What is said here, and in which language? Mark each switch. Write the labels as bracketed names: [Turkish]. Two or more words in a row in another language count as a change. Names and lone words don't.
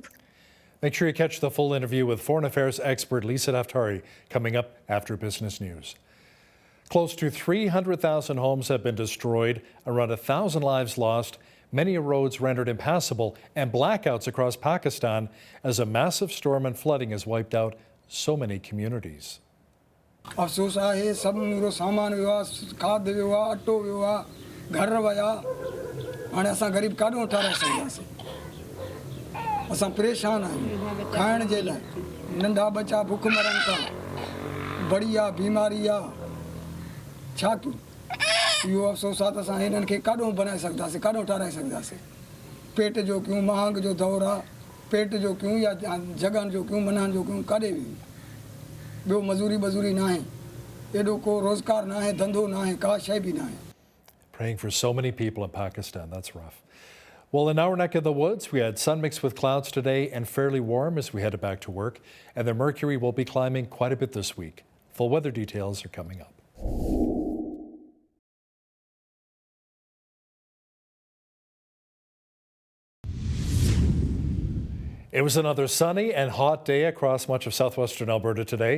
[English] Make sure you catch the full interview with foreign affairs expert Lisa Daftari coming up after Business News. Close to 300,000 homes have been destroyed, around 1,000 lives lost, many roads rendered impassable, and blackouts across Pakistan as a massive storm and flooding has wiped out so many communities. [Sindhi] अफ़सोस आहे सभिनी सामान वियो आहे खाद वियो आहे अटो वियो आहे घर विया हाणे असां ग़रीब काॾों ठाराए सघंदासीं असां परेशान आहियूं खाइण जे लाइ नंढा बच्चा भुख मरनि था बड़ी आहे बीमारी आहे छा कयूं इहो अफ़सोस आहे त असां हिननि खे काॾों बनाए सघंदासीं काॾों ठाराए सघंदासीं पेट जो कयूं महांग जो दौरु आहे पेट जो कयूं या जॻहनि जो कयूं मनहनि जो कयूं काॾे वियूं ॿियो मज़ूरी बज़ूरी न आहे एॾो को रोज़गार न आहे धंधो न आहे का शइ बि न आहे. [English] Praying for so many people in Pakistan. That's rough. Well, in our neck of the woods, we had sun mixed with clouds today and fairly warm as we headed back to work. And the mercury will be climbing quite a bit this week. Full weather details are coming up. It was another sunny and hot day across much of southwestern Alberta today.